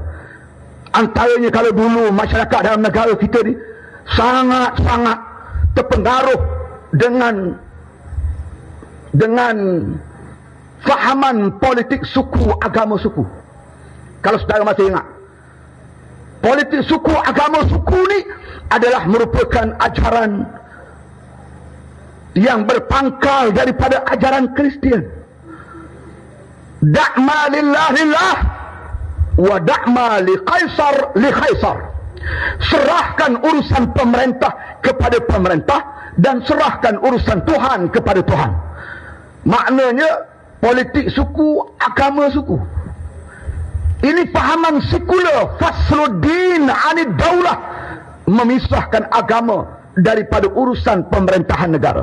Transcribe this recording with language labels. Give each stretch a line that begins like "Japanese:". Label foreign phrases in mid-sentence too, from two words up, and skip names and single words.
Malay: Antaranya kalau dulu masyarakat dalam negara kita ni sangat-sangat terpengaruh dengan fahaman politik suku, agama suku. Kalau saudara masih ingat, politik suku, agama suku ni adalah merupakan ajaran yang berpangkal daripada ajaran Kristian.
Arabic: دع ما لله لله ودع ما لقيصر لقيصر.
Malay: Serahkan urusan pemerintah kepada pemerintah dan serahkan urusan Tuhan kepada Tuhan. Maknanya politik suku, agama suku. Ini fahaman sekular,
Arabic: فصل الدين عن الدولة,
Malay: memisahkan agama daripada urusan pemerintahan negara.